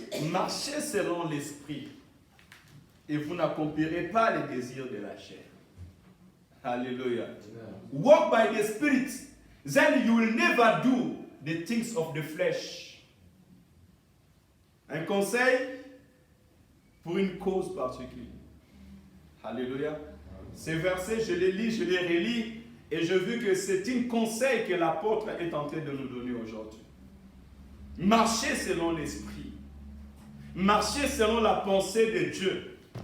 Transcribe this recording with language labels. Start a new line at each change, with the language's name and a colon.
French: Marchez selon l'esprit et vous n'accomplirez pas les désirs de la chair.
English: Hallelujah. Walk by the Spirit, then you will never do the things of the flesh.
French: Un conseil pour une cause particulière. Alléluia. Ces versets, je les lis, je les relis, et je vis que c'est un conseil que l'apôtre est en train de nous donner aujourd'hui. Marchez selon l'esprit. Marchez selon la pensée de Dieu.